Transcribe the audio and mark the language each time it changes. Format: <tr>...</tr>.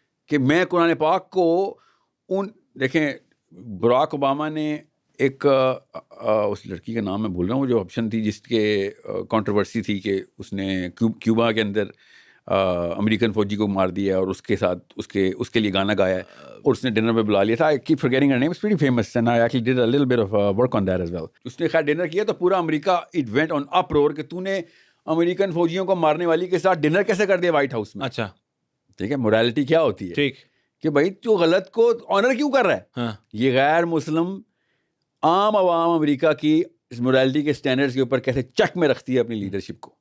<ur>کہ میں قرآن پاک کو دیکھیں براک اوباما نے ایک اس لڑکی کا نام میں بھول رہا ہوں, جو آپشن تھی جس کے کنٹروورسی تھی کہ اس نے کیوبا کے اندر امریکن فوجی کو مار دیا اور اس کے ساتھ اس کے لیے گانا گایا اور اس نے ڈنر میں بلا لیا تھا.</ur> <en>I keep forgetting her name. It's pretty famous and I actually did a little bit of work on that as well.</en> <ur>اس نے خیر ڈنر کیا تو پورا امریکہ</ur> <en>it went on uproar</en> <ur>کہ تو نے امریکن فوجیوں کو مارنے والی کے ساتھ ڈنر کیسے کر دیا وائٹ ہاؤس میں. اچھا, ٹھیک ہے, مورالٹی کیا ہوتی ہے ٹھیک کہ بھائی تو غلط کو آنر کیوں کر رہا ہے. ہاں یہ غیر مسلم عام عوام امریکہ کی اس مورالٹی کے سٹینڈرڈز کے اوپر کیسے چیک میں رکھتی ہے اپنی لیڈرشپ کو.</ur>